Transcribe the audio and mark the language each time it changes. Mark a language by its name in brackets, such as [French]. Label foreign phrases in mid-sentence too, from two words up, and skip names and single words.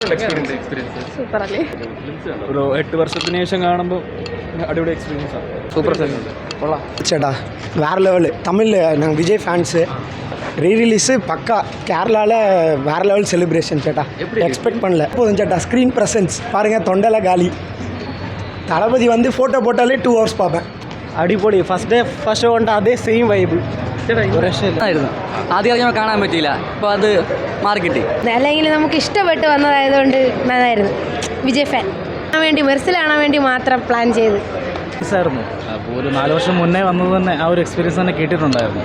[Malayalam] സൂപ്പർ അല്ലേ? ഒരു 8 വർഷത്തിന് ശേഷം കാണുമ്പോൾ അടിപൊളി എക്സ്പീരിയൻസ് ആണ്. സൂപ്പർ കൊള്ളാം [Tamil] ചേട്ടാ வேற லெவலு. தமிழில் நாங்கள் விஜய் ஃபேன்ஸு. ரீரிலீஸு பக்கா கேரளாவில் வேறு லெவல் செலிப்ரேஷன் சேட்டா. எக்ஸ்பெக்ட் பண்ணல. போதும் சேட்டா, [English] screen presence [Tamil] பாருங்கள், தொண்டெல்லாம் காலி. தளபதி வந்து ஃபோட்டோ போட்டாலே 2 hours பார்ப்பேன். [Malayalam] അടിപൊളി. [English] first show [Malayalam] കൊണ്ട് അതേ [English] same vibe [Malayalam] ആയിരുന്നു. ആദ്യം കാണാൻ പറ്റിയില്ല, ഇപ്പോൾ അത് മാർക്കറ്റ് അല്ലെങ്കിൽ നമുക്ക് ഇഷ്ടപ്പെട്ട് വന്നതായതുകൊണ്ട് നന്നായിരുന്നു. വിജയ് ഫാൻ കാണാൻ വേണ്ടി, മെർസിൽ കാണാൻ വേണ്ടി മാത്രം പ്ലാൻ ചെയ്ത് ആയിരുന്നു. അപ്പോൾ ഒരു 4 വർഷം മുന്നേ വന്നത് തന്നെ ആ ഒരു എക്സ്പീരിയൻസ് തന്നെ കേട്ടിട്ടുണ്ടായിരുന്നു.